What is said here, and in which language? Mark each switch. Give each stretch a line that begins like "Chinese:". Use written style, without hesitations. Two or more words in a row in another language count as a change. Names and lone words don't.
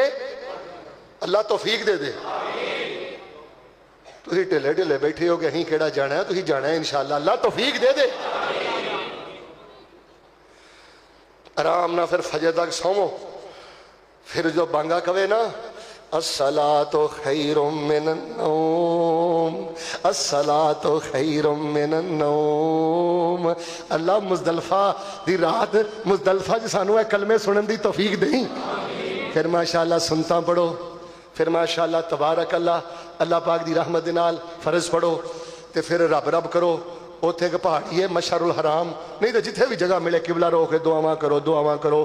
Punjabi: اللہ توفیق دے دے. تسیں ڈھلے ڈھلے بیٹھے ہو کہ اسیں کیہڑا جانا ہے، تسیں جانا ہے ان شاء اللہ. اللہ توفیق دے دے۔ آرام نا فیر فجر تک سووو، فیر جو بانگا کوے نا
Arabic: الصلاة خير من النوم, الصلاة خير من النوم.
Punjabi: اللہ مزدلفہ دی رات مزدلفہ چ سانوں اے کلمے سنن دی توفیق دئی. فیر ماشاءاللہ سنتا پڑھو، فیر
Arabic: ما شاء الله تبارك الله,
Punjabi: اللہ پاک دی رحمت دے نال فرض پڑھو، تے فیر رب رب کرو. اوتھے اک پہاڑی ہے مشعرالحرام، نہیں تو جتھے بھی جگہ ملے قبلہ رو کے دعاواں کرو.